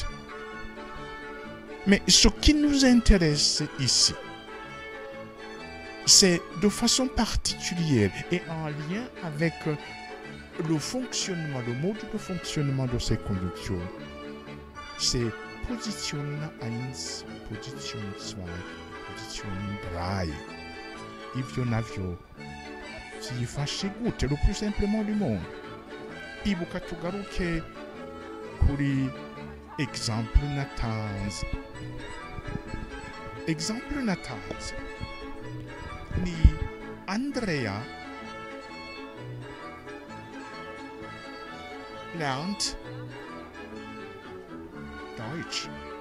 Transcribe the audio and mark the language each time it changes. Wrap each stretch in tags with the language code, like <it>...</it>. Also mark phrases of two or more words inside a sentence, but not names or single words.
<fr>Mais ce qui nous intéresse ici, c'est de façon particulière et en lien avec le fonctionnement, le mode de fonctionnement de ces conjonctions. C'est position 1, position 2, position 3.</fr> <rn>Ivyo navyo vyifashe gute</rn> <fr>le plus simplement du monde.</fr> <rn>Ibuka tugaruke kuri exemple natanze. Exemple natanze ni Andrea</rn> <de>lernt Deutsch.</de>